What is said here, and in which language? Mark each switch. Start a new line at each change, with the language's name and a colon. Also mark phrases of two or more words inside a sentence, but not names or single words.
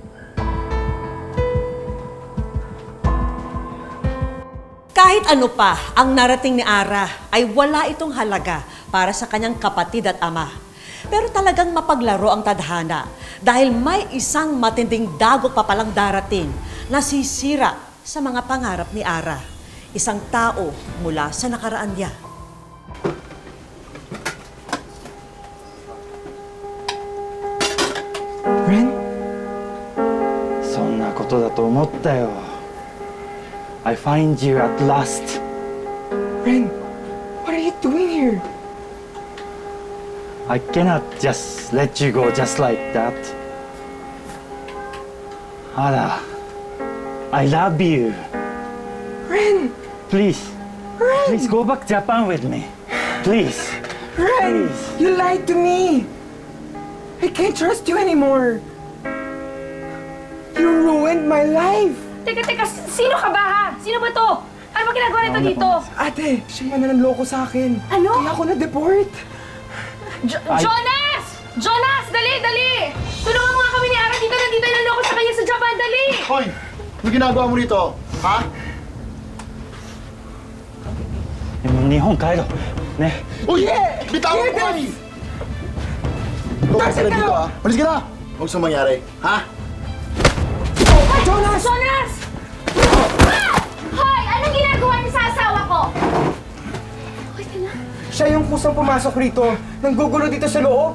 Filipino: Kahit ano pa ang narating ni Ara ay wala itong halaga para sa kanyang kapatid at ama. Pero talagang mapaglaro ang tadhana dahil may isang matinding dagok pa palang darating na sisira sa mga pangarap ni Ara. Isang tao mula sa nakaraan niya. Ren?
Japanese: そんなことだと思ったよ。
English: I find you at last. Ren, what are you doing here? I cannot just let you go just like that. Ada, I love you. Ren! Please, please go back Japan with me. Please. Ren! Please. You lied to me! I can't trust you anymore! You ruined my life!
Filipino: Teka, sino ka ba ha? Sino ba to? Ano ba ginagawa nito dito? Ate, siya yung nanloko sa akin. Ano? Kaya ako na-deport. Jonas! Jonas! Dali! Tulungan mo nga kami ni Ara dito. Nandito yung naloko sa kanya sa Japan. Dali! Hoy! Ano ginagawa mo rito? Ha?
Japanese: 日本帰ろう。ね。
Filipino: Uy! Bitawan mo kami! Umalis ka na dito, ha? Umalis ka na! Huwag sa mangyari, ha? Jonas! Jonas! Hoy! Anong ginagawa niyo sa asawa ko? Okay ka na? Siya yung kusang pumasok rito. Nanggugulo dito sa loob.